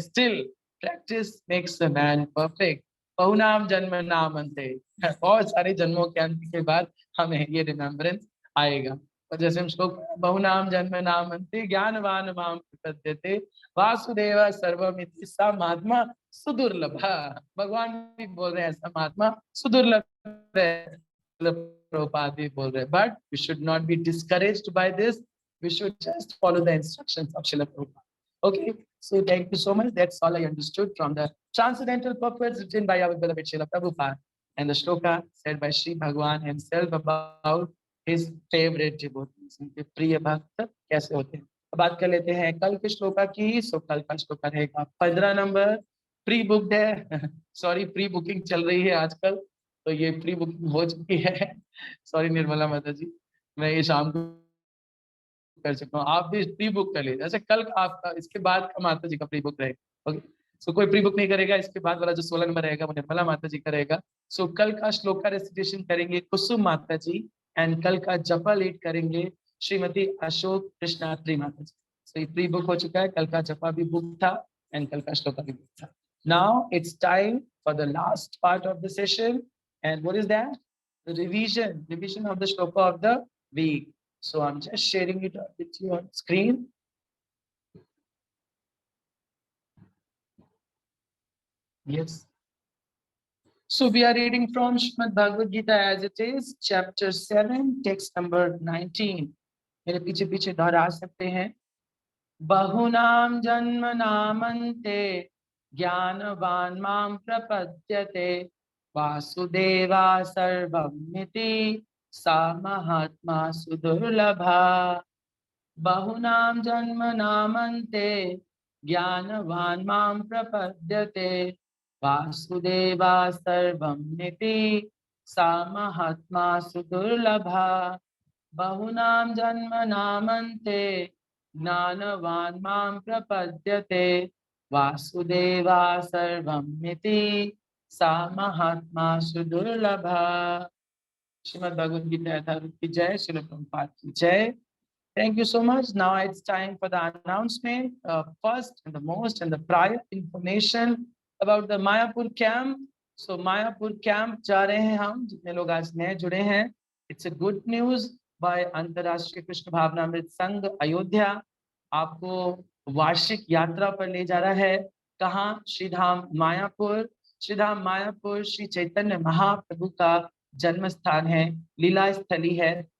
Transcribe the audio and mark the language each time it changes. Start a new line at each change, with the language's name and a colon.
English: Still practice makes a man perfect.
Sanskrit: बहुनाम जन्म नाम अंते,
Hindi: बहुत सारे जन्मों के अंत के बाद हमें ये रिमेम्बरेंस आएगा। और जैसे हम श्लोक,
Sanskrit: बहुनाम जन्म नाम अंते ज्ञानवान माम प्रपद्यते वासुदेव सर्वमिति सा महात्मा सुदुर्लभ।
Hindi: भगवान भी बोल रहे हैं ऐसा महात्मा सुदुर्लभ है।
English: Prabhupada
Hindi: भी बोल रहे हैं,
English: but we should not be discouraged by this. We should just follow the instructions of Srila Prabhupada. Okay, so thank you so much. That's all I understood from the transcendental purpose written by our beloved Srila Prabhupada. and the shloka said by Sri Bhagwan himself about his favorite devotees,
Hindi: उनके प्रिय भक्त कैसे होते हैं। अब बात कर लेते हैं कल के श्लोका की। सो कल का श्लोका रहेगा 15 नंबर। प्री बुक्ड है सॉरी, प्री बुकिंग चल रही है आजकल, तो ये प्री बुकिंग हो चुकी है। सॉरी निर्मला माता जी, मैं ये शाम को कर सकता हूँ, आप भी प्री बुक कर लीजिए। अच्छा कल आपका इसके बाद का माता जी का प्री बुक रहेगा। ओके, सो कोई प्री बुक नहीं करेगा, इसके बाद वाला जो 16 नंबर रहेगा वो निर्मला माता जी का रहेगा। सो कल का श्लोका रेसिटेशन करेंगे कुसुम माता जी, एंड कल का जपा लीड करेंगे श्रीमती अशोक कृष्णात्री माता जी। सो ये प्री बुक हो चुका है, कल का जपा भी बुक था एंड कल का श्लोका भी बुक था।
English: Now it's time for the last part of the session, and what is that? The revision of the shloka of the week. So I'm just sharing it with you on screen. Yes. So we are reading from Srimad Bhagavad Gita as it is, chapter 7, text number 19.
Hindi: मेरे पीछे पीछे दोहरा सकते हैं।
Sanskrit: बहुनाम जन्म नामन्ते ज्ञानवान माम प्रपद्यते वासुदेवा सर्वमिति सा महात्मा सुदुर्लभा। बहुनाम जन्म नामन्ते ज्ञानवान मां प्रपद्यते वासुदेवा सर्वमिति सा महात्मा सुदुर्लभा। बहुनाम जन्म नामन्ते ज्ञानवान मां प्रपद्यते वासुदेवा सर्वमिति सा महात्मा सुदुर्लभा।
Hindi: श्रीमद् भगवद गीता यथारूप की जय, श्रील प्रभुपाद की जय।
English: Thank you so much. Now it's time for the announcement. First and the most and the prior information about the Mayapur camp. So Mayapur camp
Hindi: जा रहे हैं हम, जितने लोग आज नए जुड़े हैं।
English: It's a good news by
Hindi: अंतर्राष्ट्रीय कृष्ण भावनामृत संघ अयोध्या आपको वार्षिक यात्रा पर ले जा रहा है। कहाँ? श्रीधाम मायापुर। श्रीधाम मायापुर श्री चैतन्य महाप्रभु का जन्म स्थान है, लीला स्थली है।